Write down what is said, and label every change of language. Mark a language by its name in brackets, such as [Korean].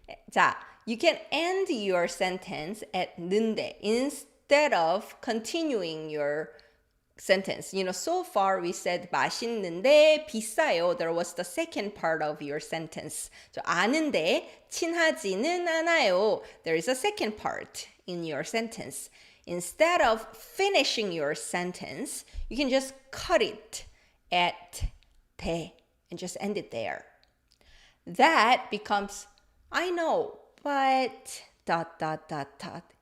[English] 자, you can end your sentence at 는데 instead of continuing your sentence. You know, so far we said [Korean] 맛있는데 비싸요. [English] There was the second part of your sentence. [Korean] So 아는데 친하지는 않아요. [English] There is a second part in your sentence. Instead of finishing your sentence, you can just cut it at 대 and just end it there. That becomes, I know, but dot, dot, dot, dot.